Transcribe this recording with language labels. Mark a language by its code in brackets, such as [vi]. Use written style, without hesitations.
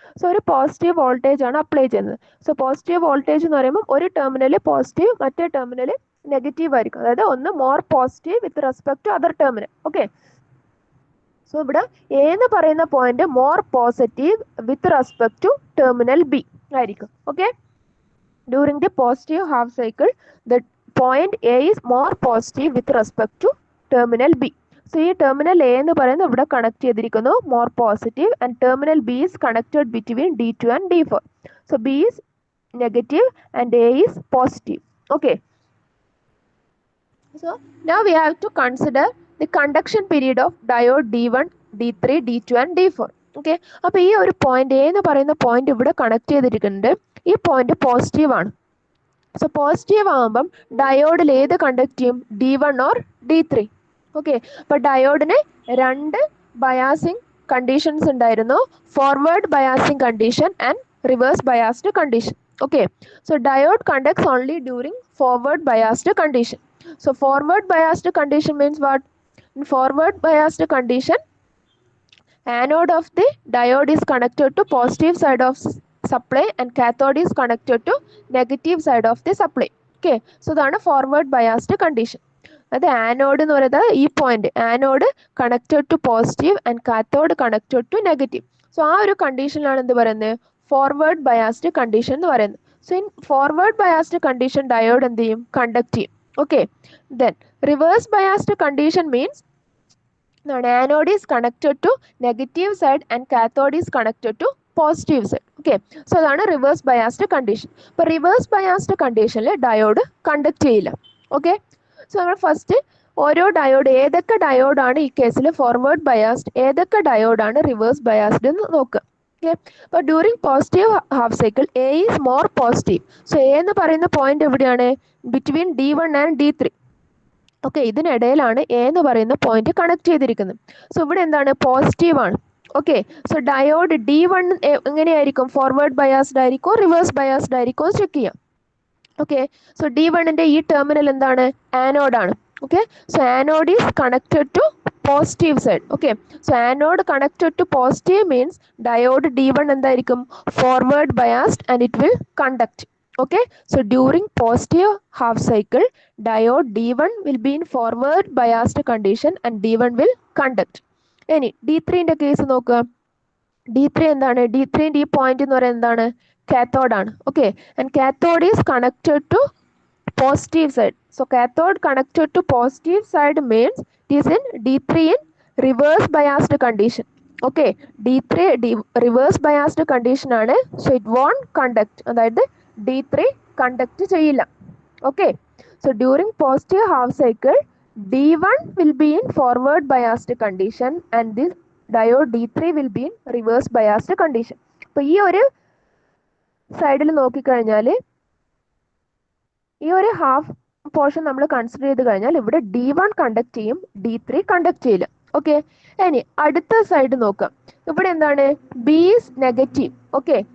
[ml] So ഒരു positive voltage ആണ് apply ചെയ്യുന്നത്. സോ പോസിറ്റീവ് വോൾട്ടേജ് എന്ന് പറയുമ്പോൾ ഒരു ടെർമിനൽ പോസിറ്റീവ്, മറ്റേ ടെർമിനൽ നെഗറ്റീവ് ആയിരിക്കും. അതായത് ഒന്ന് more positive with respect to other terminal. Okay, so ഇവിടെ A എന്ന് പറയുന്ന point more positive with respect two terminal B ആയിരിക്കും. [en] Okay, during the positive half cycle the point A is more positive with respect to terminal B. So ഈ terminal A [ml] എന്ന് പറയുന്നത് ഇവിടെ connect ചെയ്തിരിക്കുന്നു [en] more positive and terminal B is connected between D2 and D4. So B is negative and A is positive. Okay, so now we have to consider the conduction period of diode D1 D3 D2 and D4. [ml] Okay, അപ്പോൾ ഈ ഒരു point A എന്ന് പറയുന്ന point ഇവിടെ connect ചെയ്തിരിക്കുന്നുണ്ട്. ഈ point positive ആണ്. So positive ആകുമ്പം ഡയോഡിൽ ഏത് കണ്ടക്ട് ചെയ്യും, D1 ഓർ D3. ഓക്കെ, അപ്പോൾ ഡയോഡിന് രണ്ട് ബയാസിങ് കണ്ടീഷൻസ് ഉണ്ടായിരുന്നു, forward biasing condition and reverse biased condition. [en] Okay, so diode conducts only during forward biased condition. So forward biased condition means what, in forward biased condition anode of the diode is connected to positive side of supply and cathode is connected to negative side of the supply. Okay, so that's forward biased condition. അത് anode എന്ന് പറയുന്നത് ഈ point, anode connected to positive and cathode connected to negative. [ml] So ആ ഒരു കണ്ടീഷനിലാണ് എന്ത് പറയുന്നത്, forward biased condition എന്ന് പറയുന്നത്. So in forward biased condition diode എന്ത് ചെയ്യും, കണ്ടക്ട് ചെയ്യും. [en] Okay, then reverse biased condition means anode is connected to negative side and cathode is connected to positive side. [ml] Okay, so അതാണ് reverse biased condition. അപ്പോൾ reverse biased കണ്ടീഷനിൽ diode conduct ചെയ്യില്ല. Okay, so നമ്മൾ first ഓരോ diode, ഏതൊക്കെ ഡയോഡാണ് ഈ കേസിൽ forward biased, ഏതൊക്കെ ഡയോഡാണ് റിവേഴ്സ് ബയാസ്ഡ് എന്ന് നോക്കുക. [en] Okay, അപ്പോൾ during positive half cycle A is more positive. [ml] So A എന്ന് പറയുന്ന പോയിന്റ് എവിടെയാണ്, between D1 and D3. Okay, ഇതിനിടയിലാണ് A എന്ന് പറയുന്ന പോയിന്റ് കണക്ട് ചെയ്തിരിക്കുന്നത്. സോ ഇവിടെ എന്താണ്, പോസിറ്റീവ് ആണ്. ഓക്കെ. സോ ഡയോഡ് D1 എങ്ങനെയായിരിക്കും? Forward biased ആയിരിക്കോ reverse biased ആയിരിക്കോ check ചെയ്യാം. ഓക്കെ. സോ D1ന്റെ ഈ ടെർമിനൽ എന്താണ്? ആനോഡാണ്. Okay. So [en] Anode is connected to positive side. [ml] Okay. So anode connected to positive means diode D1 എന്തായിരിക്കും? [en] Forward biased and it will conduct. Okay, so during positive half cycle, diode D1 will be in forward biased condition and D1 will conduct. [ml] ഇനി D3 ന്റെ case നോക്കുക. D3 എന്താണ്? D3 ന്റെ ഈ point എന്ന് പറയുന്നത് എന്താണ്? കാത്തോഡ് ആണ്. Okay. [en] And cathode is connected to positive side. So cathode connected to positive side means it is in D3 in reverse biased condition. Okay, D3 reverse biased condition ആണ്. So it won't conduct. [ml] അതായത് D3 conduct ചെയ്യില്ല. [en] Okay, so during positive half cycle D1 will be in forward biased condition and this diode D3 will be in reverse biased condition. [ml] അപ്പോൾ ഈ ഒരു സൈഡിൽ നോക്കിക്കഴിഞ്ഞാൽ ഈ ഒരു ഹാഫ് പോർഷൻ നമ്മൾ കൺസിഡർ ചെയ്ത് കഴിഞ്ഞാൽ ഇവിടെ D1 കണ്ടക്ട് ചെയ്യും, D3 കണ്ടക്ട് ചെയ്യില്ല. ഓക്കെ. ഇനി അടുത്ത സൈഡ് നോക്കാം. ഇവിടെ എന്താണ്? [en] B is negative. Okay.